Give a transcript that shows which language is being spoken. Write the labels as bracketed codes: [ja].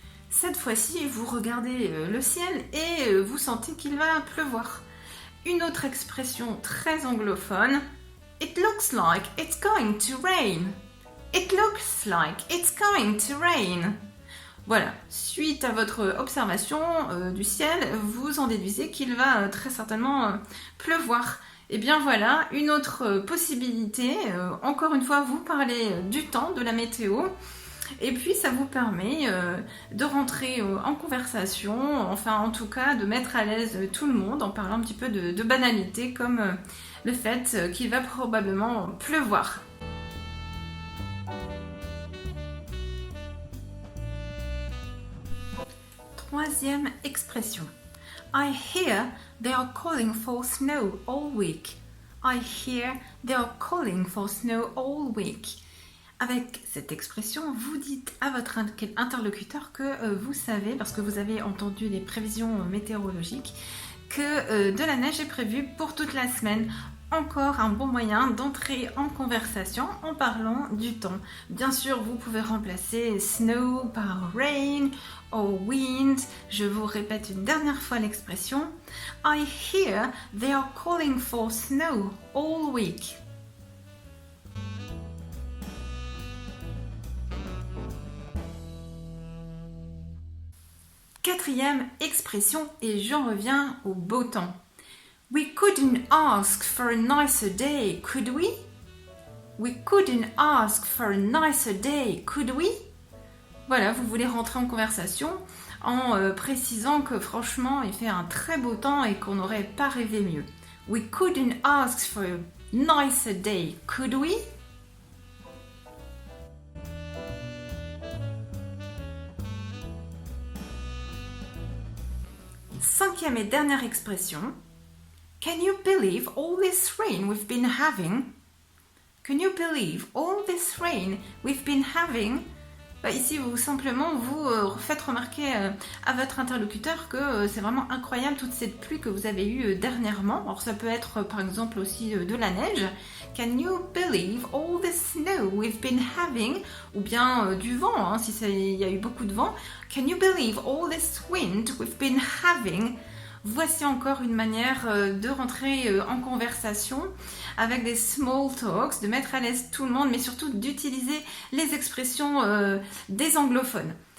[fr] Cette fois-ci, vous regardez le ciel et vous sentez qu'il va pleuvoir. Une autre expression très anglophone. [en] It looks like it's going to rain. It looks like it's going to rain. [fr] Voilà, suite à votre observation du ciel, vous en déduisez qu'il va très certainement pleuvoir. Et bien voilà, une autre possibilité, encore une fois, vous parlez du temps, de la météo, et puis ça vous permet de rentrer en conversation, enfin en tout cas de mettre à l'aise tout le monde en parlant un petit peu de banalité comme le fait qu'il va probablement pleuvoir. Troisième expression. [en] I hear they are calling for snow all week. I hear they are calling for snow all week. [fr] Avec cette expression, vous dites à votre interlocuteur que vous savez, parce que vous avez entendu les prévisions météorologiques, que de la neige est prévue pour toute la semaine. Encore un bon moyen d'entrer en conversation en parlant du temps. Bien sûr, vous pouvez remplacer snow par rain ou wind. Je vous répète une dernière fois l'expression. [en] I hear they are calling for snow all week. [fr] Quatrième expression, et j'en reviens au beau temps. [en] We couldn't ask for a nicer day, could we? We couldn't ask for a nicer day, could we? [fr] Voilà, vous voulez rentrer en conversation en précisant que franchement, il fait un très beau temps et qu'on n'aurait pas rêvé mieux. [en] We couldn't ask for a nicer day, could we? [fr] Cinquième et dernière expression. [en] Can you believe all this rain we've been having? Can you believe all this rain we've been having? [fr] Ici, simplement, vous faites remarquer à votre interlocuteur que c'est vraiment incroyable toute cette pluie que vous avez eue dernièrement. Alors ça peut être par exemple aussi de la neige. [en] Can you believe all this snow we've been having? [fr] Ou bien du vent, si il y a eu beaucoup de vent. [en] Can you believe all this wind we've been having? [fr] Voici encore une manière de rentrer en conversation avec des small talks, de mettre à l'aise tout le monde, mais surtout d'utiliser les expressions des anglophones.